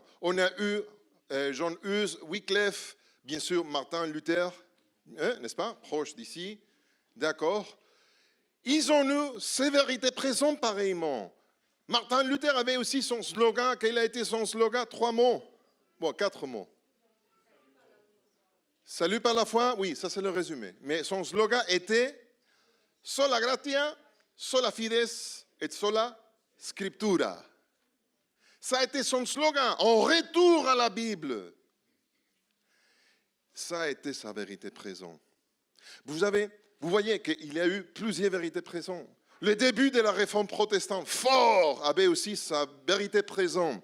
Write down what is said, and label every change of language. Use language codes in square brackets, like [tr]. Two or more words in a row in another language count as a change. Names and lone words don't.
[fr] On a eu John Hus, Wycliffe, bien sûr, Martin Luther, n'est-ce pas, proche d'ici, d'accord. Ils ont eu ces vérités présentes pareillement. Martin Luther avait aussi son slogan, quel a été son slogan? 3 mots, bon, 4 mots. Salut par la foi, oui, ça c'est le résumé. Mais son slogan était [la] sola gratia, sola fides et sola scriptura. [fr] Ça a été son slogan, en retour à la Bible. Ça a été sa vérité présente. Vous voyez qu'il y a eu plusieurs vérités présentes. Le début de la réforme protestante, fort, avait aussi sa vérité présente.